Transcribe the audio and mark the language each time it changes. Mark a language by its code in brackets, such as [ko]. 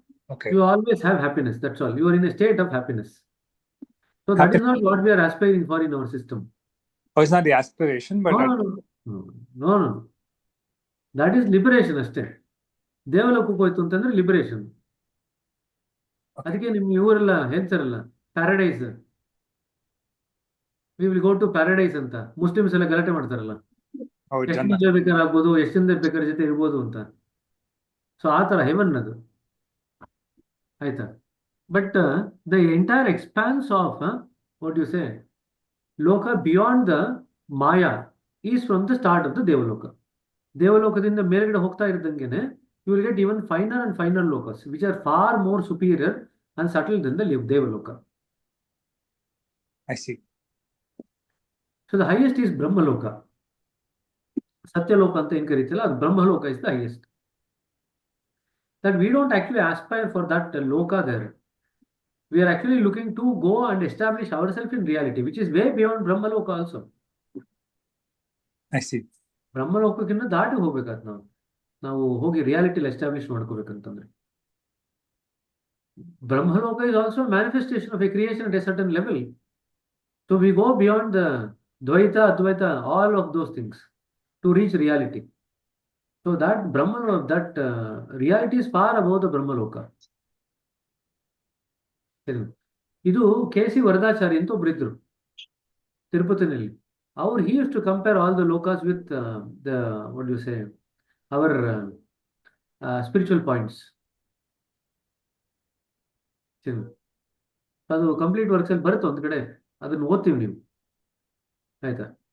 [en] Okay. You always have happiness, that's all. You are in a state of happiness. So that is not what we are aspiring for in our system. Oh, it's not the aspiration, but no. That is liberation ಅಷ್ಟೇ. [kn] ದೇವಲೋಕಕ್ಕೆ ಹೋಯ್ತು ಅಂತಂದ್ರೆ liberation. ಅದಕ್ಕೆ ನಿಮ್ ಇವರೆಲ್ಲ ಹೇಳ್ತಾರಲ್ಲ paradise, [en] we will go to paradise [kn] ಅಂತ Muslims ಎಲ್ಲ ಗಲಾಟೆ ಮಾಡ್ತಾರಲ್ಲ. ಎಷ್ಟು ಜನ ಬೇಕಾದ್ರೆ ಆಗ್ಬೋದು, ಎಷ್ಟು ಜನ ಬೇಕಾದ್ರೆ ಜೊತೆ ಇರ್ಬೋದು ಅಂತ. ಸೊ ಆ ತರ ಹೆವನ್ ಅದು. ಆಯ್ತಾ? [en] But the entire expanse of what you say loka beyond the maya is from the start of the Devaloka. [kn] ದೇವಲೋಕದಿಂದ ಮೇಲ್ಗಡೆ ಹೋಗ್ತಾ ಇದ್ದಂಗೆನೆ [en] you will get even finer and finer lokas which are far more superior and subtle than the Devaloka. I see. So the highest is Brahmaloka. Satyaloka [kn] anta en karitala, [en] Brahmaloka is the highest. That we don't actually aspire for that loka there. We are actually looking to go and establish ourselves in reality, which is way beyond Brahmaloka also. I see. [kn] ಬ್ರಹ್ಮಲೋಕಕ್ಕಿಂತ ದಾಟಿ ಹೋಗ್ಬೇಕಾದ್ ನಾವು ಹೋಗಿ ರಿಯಾಲಿಟಿಲಿ establish ಮಾಡ್ಕೋಬೇಕಂತಂದ್ರೆ. [en] Brahmaloka is also a manifestation of a creation at a certain level. So we go beyond Dvaita, Advaita, all of those things to reach reality. So that Brahma, that reality is far above the Brahmaloka. [kn] ಸರಿ. ಇದು KC. ವರದಾಚಾರಿ ಅಂತ ಒಬ್ರು ಇದ್ರು ತಿರುಪತಿನಲ್ಲಿ. ಅವ್ರು [en] he used to compare all the lokas with the what do you say our spiritual points. [kn] ಸರಿ. ಅದು complete works ಅಲ್ಲಿ ಬರುತ್ತೆ ಒಂದ್ ಕಡೆ, ಅದನ್ನ ಓದ್ತೀವಿ ನೀವು, ಆಯ್ತಾ?